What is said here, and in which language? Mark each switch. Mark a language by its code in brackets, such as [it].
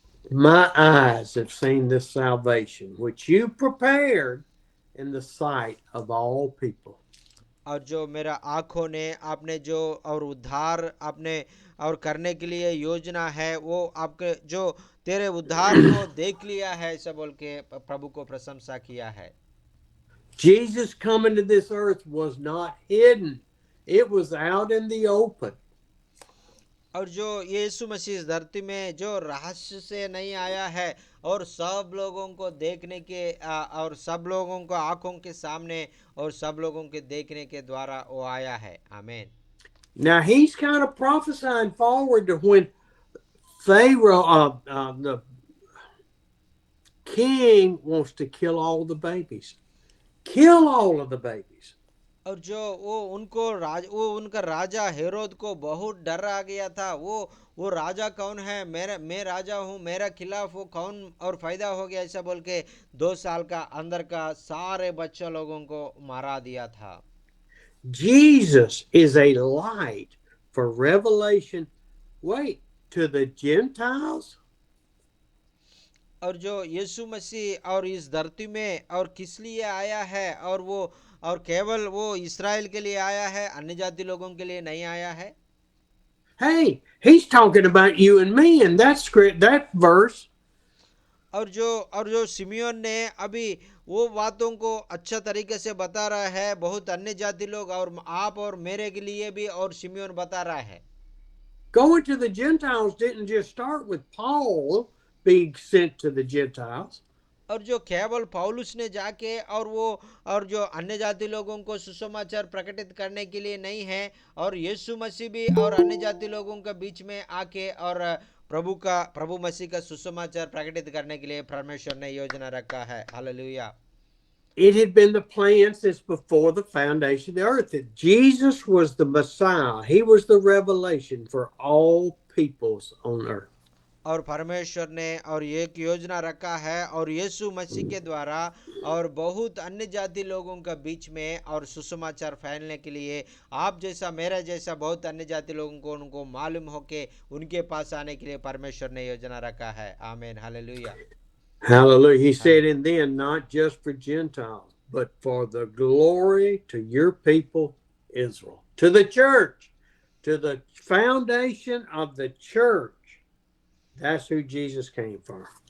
[en] My eyes have seen this salvation which you prepared in the sight of all people. [hi] और जो मेरा आँखों ने आपने जो और उद्धार आपने और करने के लिए योजना है वो आपके जो तेरे उद्धार को देख लिया है, ऐसा बोल के प्रभु को प्रशंसा किया है। [en] Jesus coming to this earth was not hidden. It was out in the open. [hi] और जो यीशु मसीह इस धरती में जो रहस्य से नहीं आया है और सब लोगों को देखने के और सब लोगों को आंखों के सामने और सब लोगों के देखने के द्वारा वो आया है। आमीन। [en] Now he's kind of prophesying forward to when Pharaoh, the king, wants to kill all the babies. Kill all of the babies. [hi] और जो वो उनका राजा हेरोद को बहुत डर आ गया था। वो राजा कौन है, मैं राजा हूँ, मेरा खिलाफ वो कौन और फायदा हो गया, ऐसा बोल के 2 साल का अंदर का सारे बच्चे लोगों को मारा दिया था। [en] Jesus is a light for revelation. Wait, to the Gentiles? [hi] और जो यीशु मसीह और इस धरती में और किस लिए आया है, और केवल वो इस्राएल के लिए आया है, अन्य जाति लोगों के लिए नहीं आया है। [en] Hey, he's talking about you and me in that script, that verse. [hi] और जो सिमियोन ने अभी वो बातों को अच्छा तरीके से बता रहा है, बहुत अन्य जाति लोग और आप और मेरे के लिए भी, और सिमियोन बता रहा है। [en] Going to the Gentiles didn't just start with Paul being sent to the Gentiles. [hi] और जो केवल पौलुस ने जाके और जो अन्य जाति लोगों को सुसमाचार प्रकटित करने के लिए नहीं है, और यीशु मसीह भी और अन्य जाति लोगों के बीच में आके और प्रभु मसीह का सुसमाचार प्रकटित करने के लिए परमेश्वर ने योजना रखा है। Hallelujah. [en] It had been the plan since before the foundation of the earth that Jesus was the Messiah. He was the revelation for all peoples on earth. [hi] और परमेश्वर ने और एक योजना रखा है, और यीशु मसीह के द्वारा और बहुत अन्य जाति लोगों के बीच में और सुसमाचार फैलने के लिए, आप जैसा मेरा जैसा बहुत अन्य जाति लोगों को उनको मालूम हो के उनके पास आने के लिए परमेश्वर ने योजना रखा है। आमीन। Hallelujah. [en] Hallelujah. He said, and then not just for Gentiles, but for the glory to your people, Israel, to the church, to the foundation of the church. That's who Jesus came for.